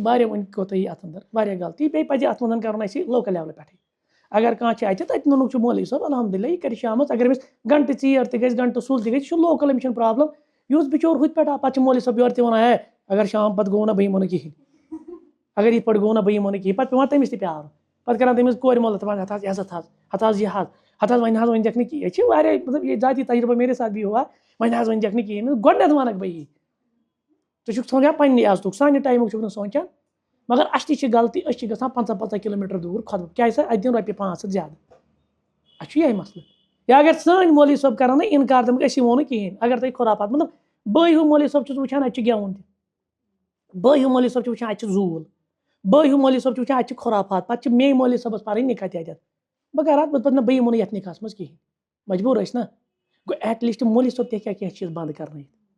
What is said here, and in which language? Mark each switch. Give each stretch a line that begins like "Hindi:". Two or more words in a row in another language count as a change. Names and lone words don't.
Kashmiri: واریاہ وۄنۍ کوتاہ یہِ اَتھ انٛدر واریاہ غلطی بیٚیہِ پَزِ اَتھ منٛز کَرُن اَسہِ لوکَل لیولہِ پٮ۪ٹھٕے اگر کانٛہہ چھِ اَتہِ تَتہِ نوٚنُکھ چھُ مولوی صٲب الحمدُاللہ یہِ کَرِ شامَس اگر أمِس گنٹہٕ ژیر تہِ گژھِ گنٹہٕ سُل تہِ گژھِ یہِ چھُ لوکَل أمِس چھُنہٕ پرٛابلِم یُس بِچور ہُتہِ پٮ۪ٹھ آو پَتہٕ چھُ مولوی صٲب یورٕ تہِ وَنان ہے اگر شام پَتہٕ گوٚو نہ بہٕ یِمو نہٕ کِہیٖنۍ اگر یِتھ پٲٹھۍ گوٚو نہ بہٕ یِمو نہٕ کِہیٖنۍ پَتہٕ پیٚوان تٔمِس تہِ پیارُن پَتہٕ کَران تٔمِس کورِ مول دَپان ہَتھ حظ عزت حظ ہَتھ حظ یہِ حظ وۄنۍ حظ ؤنۍزٮ۪کھ نہٕ کِہیٖنۍ ییٚتہِ چھِ واریاہ مطلب یہِ
Urdu: ذاتی تجربہ میرے ساتھ بھی ہوا
Kashmiri: وۄنۍ حظ ؤنۍزٮ۪کھ نہٕ کِہیٖنۍ گۄڈٕنٮ۪تھ وَنَکھ بہٕ یی ژٕ چھُکھ سونچان پنٛنہِ عزتُک سانہِ ٹایمُک چھُکھ نہٕ سونچان مگر اَسہِ تہِ چھِ غلطی أسۍ چھِ گژھان 50 کِلوٗمیٖٹر دوٗر خۄد کیٛازِ سا اَتہِ دِن رۄپیہِ 500 زیادٕ اَسہِ چھُ یِہے مسلہٕ یا اگر سٲنۍ مولوی صٲب کَرن نہٕ اِنکار دَپَکھ أسی ووٚن نہٕ کِہیٖنۍ اگر تۄہہِ خُرافات مطلب بٲے ہیوٗ مولوی صٲب چھُس وٕچھان اَتہِ چھُ گٮ۪وُن تہِ بٲے ہیوٗ مولوی صٲب چھُ وٕچھان اَتہِ چھُ زوٗل بٲے ہیوٗ مولوی صٲب چھُ وٕچھان اَتہِ چھِ خُرافات پَتہٕ چھِ میٚیہِ مولوی صٲبَس پَرٕنۍ نِکاح تہِ اَتٮ۪تھ بہٕ کَرٕ اَتھ پَتہٕ نہ بہٕ یِمو نہٕ یَتھ نِکاحس منٛز کِہیٖنۍ مجبوٗر ٲسۍ نہ گوٚو
English: at least
Kashmiri: مولوی صٲب تہِ ہیٚکہِ کینٛہہ چیٖز بنٛد کَرنٲیِتھ